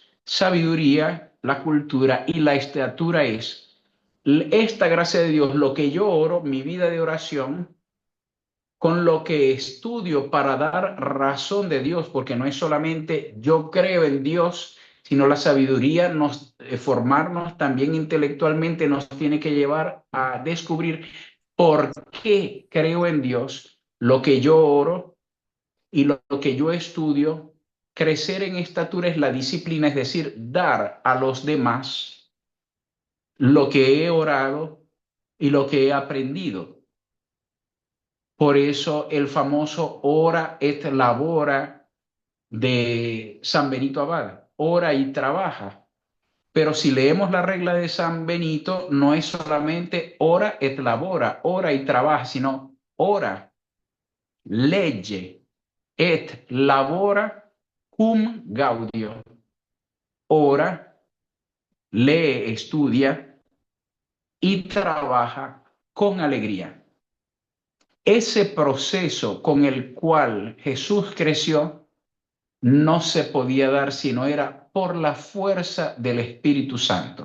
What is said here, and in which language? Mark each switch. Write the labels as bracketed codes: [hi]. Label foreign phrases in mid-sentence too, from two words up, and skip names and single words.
[es] Sabiduría, la cultura y la estatura es esta gracia de Dios, lo que yo oro, mi vida de oración, con lo que estudio para dar razón de Dios, porque no es solamente yo creo en Dios, sino la sabiduría, formarnos también intelectualmente nos tiene que llevar a descubrir por qué creo en Dios, lo que yo oro y lo que yo estudio. Crecer en estatura es la disciplina, es decir, dar a los demás lo que he orado y lo que he aprendido. Por eso el famoso [la] ora et labora [es] de San Benito Abad, ora y trabaja. Pero si leemos la regla de San Benito, no es solamente [la] ora et labora, [es] ora y trabaja, sino [la] ora, legge et labora cum gaudio. [es] Ora, lee, estudia y trabaja con alegría. Ese proceso con el cual Jesús creció no se podía dar si no era por la fuerza del Espíritu Santo.